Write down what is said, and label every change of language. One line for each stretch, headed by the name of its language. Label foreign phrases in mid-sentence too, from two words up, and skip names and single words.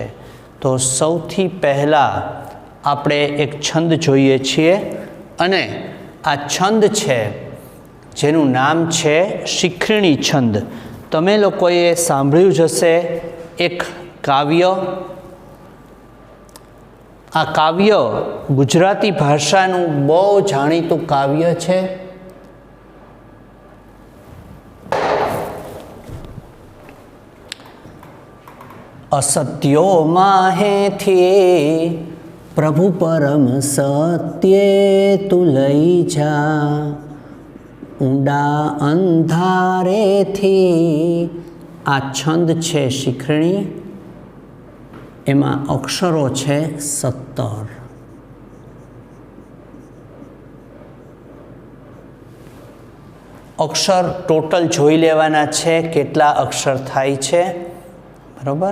Gujarati: તો સૌથી પહેલાં આપણે એક છંદ જોઈએ છીએ અને આ છંદ છે જેનું નામ છે શિખરણી છંદ. તમે લોકોએ સાંભળ્યું જ હશે એક કાવ્ય. આ કાવ્ય ગુજરાતી ભાષાનું બહુ જાણીતું કાવ્ય છે. અસત્યો માંહેથી પ્રભુ પરમ સત્યે તું લઈ જા, ઊંડા અંધારેથી. આ છંદ છે શિખરણી. એમાં અક્ષરો છે 17. અક્ષર ટોટલ જોઈ લેવાના છે કેટલા અક્ષર થાય છે, બરાબર.